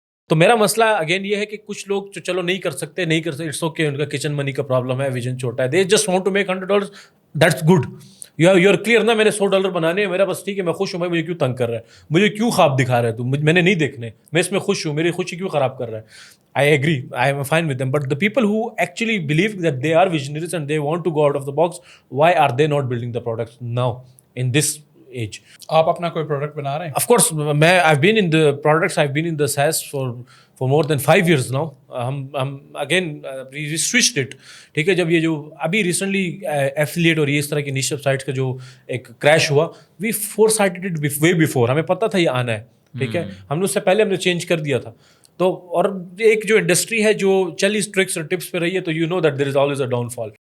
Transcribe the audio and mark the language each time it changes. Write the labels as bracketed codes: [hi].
[ur] تو میرا مسئلہ اگین یہ ہے کہ کچھ لوگ جو چلو نہیں کر سکتے, اٹس اوکے, ان کا کچن منی کا پرابلم ہے, ویژن چھوٹا ہے, [en] They just want to make $100, that's good. [ur] You are clear نا, میں نے $100 بنانے ہیں, میرا بس ٹھیک ہے, میں خوش ہوں, بھائی مجھے کیوں تنگ کر رہا ہے, مجھے کیوں خواب دکھا رہا ہے تو, میں نے نہیں دیکھنے, میں اس میں خوش ہوں, میری خوشی کیوں خراب کر رہا ہے. [en] I agree, I am fine with them, but the people who actually believe that they are visionaries and they want to go out of the box, why are they not building the products now in this age? [ur] آپ اپنا کوئی product بنا رہے ہیں؟ [en] Of course, I've been in the products, I've been in the SaaS for more than 5 years now. ہم again we switched it, [ur] ٹھیک ہے. جب یہ جو ابھی ریسنٹلی ایفیلیٹ اور یہ اس طرح کی نیش سائٹس کا جو ایک کریش ہوا, [en] we foresighted it way before, [ur] ہمیں پتہ تھا یہ آنا ہے, ٹھیک ہے, ہم نے اس سے پہلے ہم نے چینج کر دیا تھا. تو اور ایک جو انڈسٹری ہے جو چل اس ٹرکس اور ٹپس پہ رہی ہے, تو [en] You know that there is always a downfall.